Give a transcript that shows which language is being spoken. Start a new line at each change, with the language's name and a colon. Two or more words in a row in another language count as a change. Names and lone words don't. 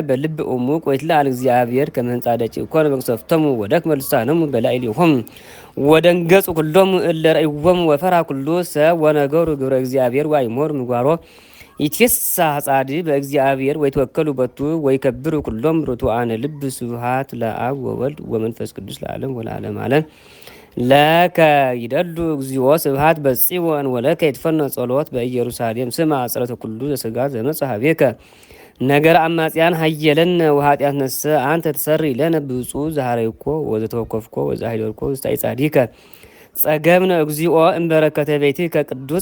Geez: በልብ እሙቅ ወይትለአል እግዚአብሔር ከመ ህንጻ ደቂቅ ኮነ መቅሰፍቶሙ ወደክመ ልሳኖሙ በላዕሌሆሙ ወደንገጹ ኩሎሙ እለ ረአይዎሙ ወፈርሃ ኩሉ ሰብ ወነገሩ ግብረ እግዚአብሔር ወአእመሩ ምግባሮ ይትፌሳህ ጻድቅ በእግዚአብሔር ወይትወከሉ በቱ ወይከብሩ ኩሎሙ ርቱዓነ ልብ። ስብሐት ለአብ ወወልድ ወመንፈስ ቅዱስ ለዓለም ወለዓለመ ዓለም። ለከ ይደሉ እግዚኦ ስብሐት በጽዮን ወለከ ይትፈነ ጸሎት በኢየሩሳሌም ስማ አጽረተ ኩሉ ዘሥጋ ዘመጽአ ኀቤከ ነገር አማጽያን ሀየለነ ወኃጢአት ነሰ አንተ ትሰሪ ለነ ብፁዕ ዘሐረይኮ ወዘተወከፍኮ ወዘአሂለልኮ ውስተ ጻዲከ ጸገብነ እግዚኦ እምበረከተ ቤትከ ቅዱስ